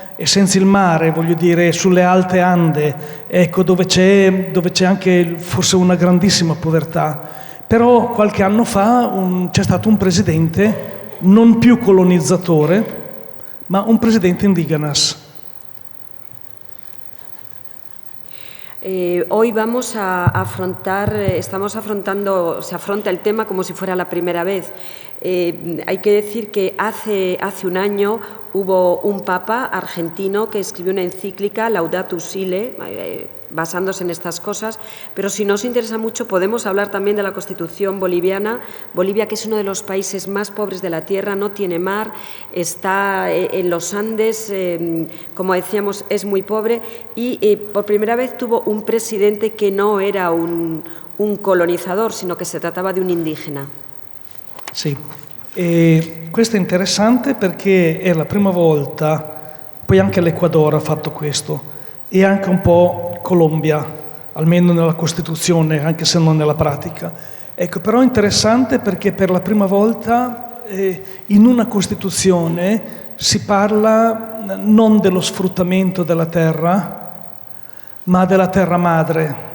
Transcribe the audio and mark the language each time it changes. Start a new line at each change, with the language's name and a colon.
Italian: E senza il mare, voglio dire, sulle alte Ande, ecco, dove c'è anche forse una grandissima povertà. Però qualche anno fa c'è stato un presidente non più colonizzatore, ma un presidente indígenas.
Spanish: Hoy vamos a afrontar, se afronta el tema como si fuera la primera vez. Hay que decir que hace un año hubo un papa argentino que escribió una encíclica, Laudato Si, basándose en estas cosas, pero si nos interesa mucho podemos hablar también de la Constitución boliviana. Bolivia, que es uno de los países más pobres de la tierra, no tiene mar, está en los Andes, como decíamos, es muy pobre y por primera vez tuvo un presidente que no era un colonizador, sino
Italian: che si trattava di un indigena. Sì, e questo è interessante perché è la prima volta, poi anche l'Ecuador ha fatto questo, e anche un po' Colombia, almeno nella Costituzione, anche se non nella pratica. Ecco, però è interessante perché per la prima volta in una Costituzione si parla non dello sfruttamento della terra, ma della terra madre,